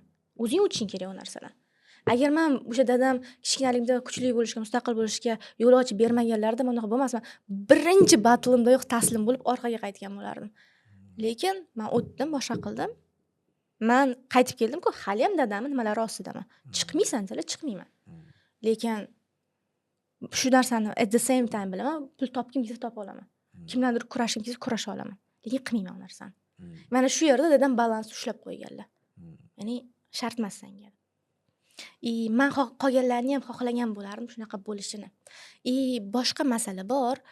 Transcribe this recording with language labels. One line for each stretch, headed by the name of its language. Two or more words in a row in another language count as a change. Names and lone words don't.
Uzbek: O'zing o'tishing kerak o narsadan. Agar men o'sha dadam kichkinaligimda kuchli bo'lishga, mustaqil bo'lishga yo'l ochib bermaganlarida men unaqa bo'lmasman. Birinchi batilimdayoq taslim bo'lib orqaga qaytgan bo'lardim. Lekin men o'tdim, boshqa qildim. Men qaytib keldim-ku, hali ham dadamning nimalari ostidaman. Chiqmaysan dedilar, chiqmayman. Lekin shu narsani
English: at the same time
Uzbek: bilaman, pul topkim kelsa topa olaman. Kimlardir kurashim kelsa kurasha olaman. Lekin qilmayman o narsani. Mana shu yerda dadam balansni ushlab qo'yganlar. Ya'ni shart emas senga. Men qolganlarni ham xohlagan bo'lardim shunaqa bo'lishini. Boshqa masala bor.